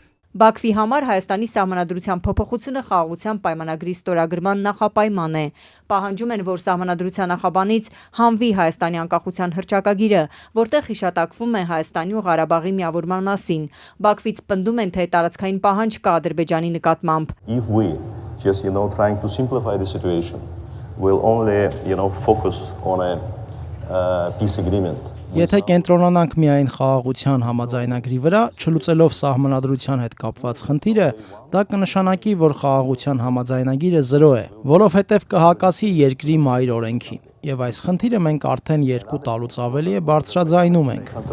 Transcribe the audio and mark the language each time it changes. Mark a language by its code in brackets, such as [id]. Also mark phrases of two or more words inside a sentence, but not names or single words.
[hy] Բաքվի համար Հայաստանի սահմանադրության փոփոխությունը խաղաղության պայմանագրի ստորագրման նախապայման է։ Պահանջում են, որ սահմանադրության նախաբանից հանվի Հայաստանի անկախության հռչակագիրը, որտեղ հիշատակվում է Հայաստանի ու Ղարաբաղի միավորման մասին։ Բաքվից պնդում են, թե տարածքային պահանջ կա Ադրբեջանի նկատմամբ։ [en] If we just trying to simplify the situation, we'll only focus on a peace agreement. [hy] Եթե կենտրոնանանք միայն խաղաղության համաձայնագրի վրա, չլուծելով սահմանադրության հետ կապված խնդիրը, դա կնշանակի, որ խաղաղության համաձայնագիրը 0 է, որովհետև կհակասի երկրի մայր օրենքին։ Եվ այս խնդիրը մենք արդեն 2 տարուց ավելի է բարձրաձայնում ենք։